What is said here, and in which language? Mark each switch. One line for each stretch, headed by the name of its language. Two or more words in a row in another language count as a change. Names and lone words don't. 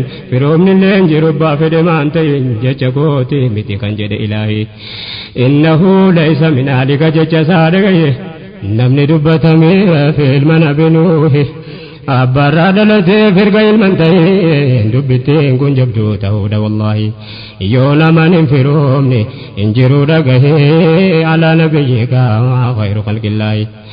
Oromo: firoomni illee hin jiru abbaa fedhe maan ta'een jecha kooti miti kan jedhe ilaahi.
Arabic: إنه ليس من أهلك
Oromo: jecha isaa dhagaye namni dubbatamee fi ilma nabi Nuuhi. Abbaarraa dhalatee firga ilman ta'ee dubbittiin kun jabduu ta'uudha wallaahi. Yoo naman hin firoomne hin jiru dhagahee
Arabic: على نبيك خير خلق الله.